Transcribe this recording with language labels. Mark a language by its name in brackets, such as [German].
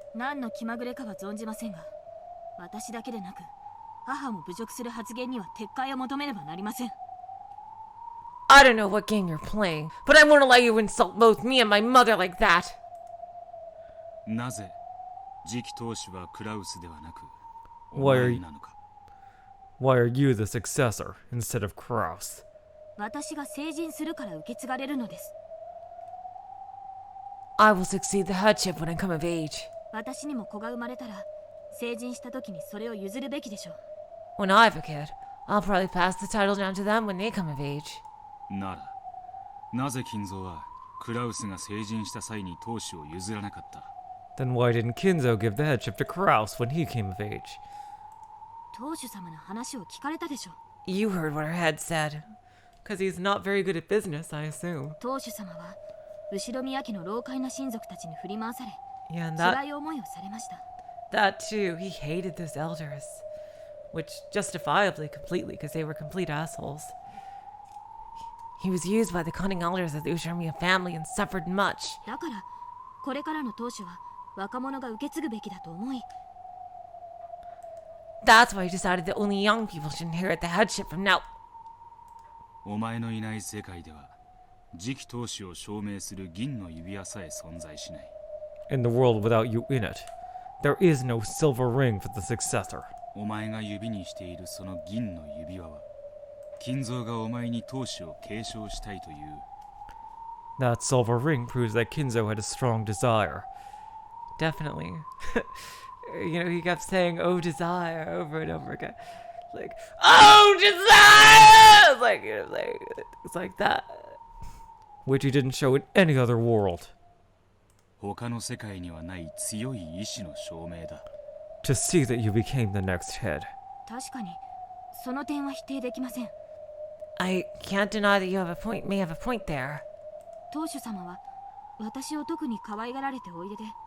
[Japanese] 何の気まぐれかは存じませんが、私だけでなく、母も侮辱する発言には撤回を求めねばなりません。 [English] I don't know what game you're playing, but I won't allow you to insult both me and my mother like that. [Japanese] なぜ次期当主はクラウスではなくお [English] Why are [Japanese] 前 [English] you, [Japanese] なのか。 [English] why are you the successor instead of Kraus? [Japanese] 私が成人するから受け継がれるのです。 [English] I will succeed the headship when I come of age. [Japanese] 私にも子が生まれたら、成人した時にそれを譲るべきでしょう。 [English] When I have a kid, I'll probably pass the title down to them when they come of age. [Japanese] ならなぜ金蔵はクラウスが成人した際に当主を譲らなかった？ [English] Then why didn't Kinzo give the headship to Kraus when he came of age? [Japanese] 当主様の話を聞かれたでしょう。 [English] You heard what her head said. Because he's not very good at business, I assume. [Japanese] 当主様は後宮家の老快な親族たちに振り回され、 [English] Yeah, and [Japanese] 辛い思いをされました。 [English] that too, he hated those elders. Which justifiably, completely, because they were complete assholes. He was used by the cunning elders of the Usharmiya family and suffered much. [Japanese] だからこれからの当主は若者が受け継ぐべきだと思い、 [English] That's why he decided that only young people should inherit the headship from now. [Japanese] お前のいない世界では次期当主を証明する銀の指輪さえ存在しない。 [English] In the world without you in it, there is no silver ring for the successor. [Japanese] お前が指にしているその銀の指輪は金蔵がお前に当主を継承したいという。 [English] That silver ring proves that Kinzo had a strong desire. Definitely. You know, he kept saying, "Oh, desire," over and over again. Like, "Oh, desire!" It's like, you know, it's like that. Which he didn't show in any other world. [Japanese] 他の世界にはない強い意志の証明だ。 [English] To see that you became the next head. [Japanese] 確かにその点は否定できません。 [English] I can't deny that you have a point, may have a point there. [Japanese] 当主様は私を特に可愛がられておいでで。